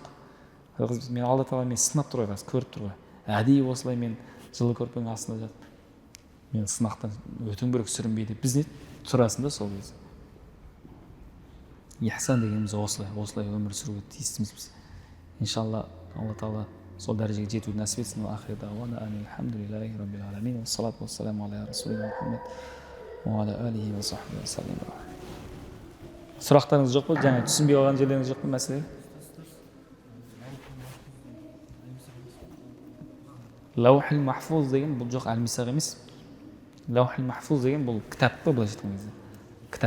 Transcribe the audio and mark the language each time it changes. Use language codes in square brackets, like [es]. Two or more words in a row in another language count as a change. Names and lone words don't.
[kk] Мен алла тағала мені сынап тұр ғой, көріп тұр ғой. Әдейі осылай мен жылы көрпенің астында жатып, мен сынақтан өтуім керек, сүрінбей деп біз не тұрасың да сол кезде. Ихсан дегеніміз осылай өмір сүруге тиістіміз біз. Иншалла алла тағала сол дәрежеге жетуді нәсіп етсін. [ar] آخر دعوانا الحمد لله رب العالمين. والصلاة والسلام على رسولنا محمد وعلى آله وصحبه والسلام. [kk] Сұрақтарыңыз жоқ па? Жаңа түсінбей қалған жерлеріңіз жоқ па мәселе? [ar] لوح المحفوظ [kk] деген бұл жоқ, әлмисақ емес. [ar] لوح المحفوظ [kk] деген бұл кітап па, былайша айтқан кезде? Кітап.